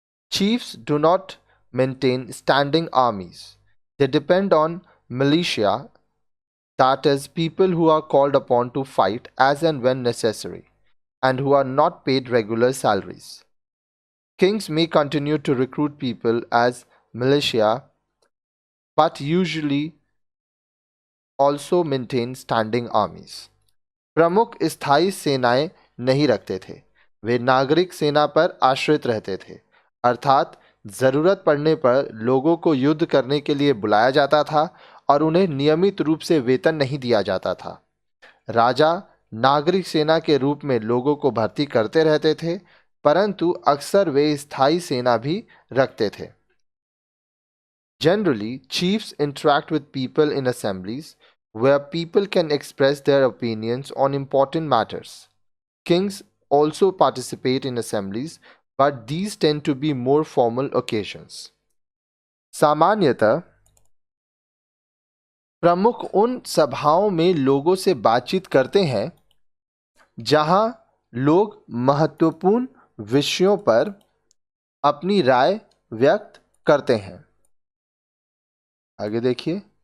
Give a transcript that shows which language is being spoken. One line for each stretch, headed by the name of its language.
English: Chiefs do not maintain standing armies. They depend on militia, that is, people who are called upon to fight as and when necessary, and who are not paid regular salaries. Kings may continue to recruit people as militia, but usually also maintain standing armies.
Hindi: प्रमुख स्थायी सेनाएं नहीं रखते थे। वे नागरिक सेना पर आश्रित रहते थे, अर्थात जरूरत पड़ने पर लोगों को युद्ध करने के लिए बुलाया जाता था और उन्हें नियमित रूप से वेतन नहीं दिया जाता था। राजा नागरिक सेना के रूप में लोगों को भर्ती करते रहते थे, परंतु अक्सर वे स्थायी सेना भी रखते थे।
English: Generally, chiefs interact with people in assemblies where people can express their opinions on important matters. Kings also participate in assemblies, but these tend to be more formal occasions.
Hindi: सामान्यतः प्रमुख उन सभाओं में लोगों से बातचीत करते हैं जहां लोग महत्वपूर्ण विषयों पर अपनी राय व्यक्त करते हैं। आगे देखिए।